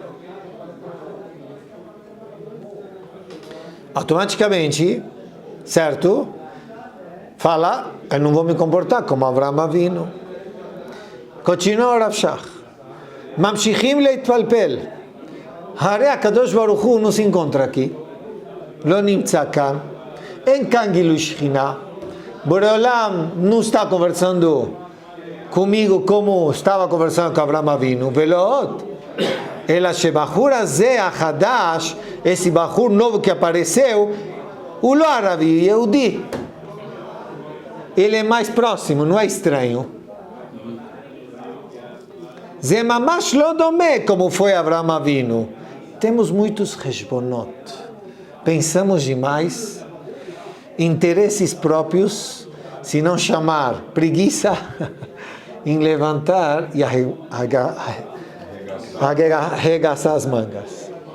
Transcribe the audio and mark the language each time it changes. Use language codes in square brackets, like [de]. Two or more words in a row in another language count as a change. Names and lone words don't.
[pt] Automaticamente, certo? Fala, eu não vou me comportar como Avraham Avinu. Continua o Rav Shach. [he] ממשיכים להתפלפל. הרי הקדוש ברוך הוא [pt] não se encontra aqui. [he] לא נמצא כאן. אין כאן גילוי שכינה. [pt] Boreolam não está conversando comigo como estava conversando com Avraham Avinu. Veloot. [he] אלא שהבחור הזה החדש, [pt] esse bachur novo que apareceu, [he] הוא לא ערבי, יהודי. [pt] Ele é mais próximo, não é estranho. [he] זה ממש לא דומה, [pt] como foi [he] Avraham Avinu. [pt] Temos muitos reshbonot. Pensamos demais, interesses próprios, se não chamar preguiça, em levantar e arregaçar as mangas.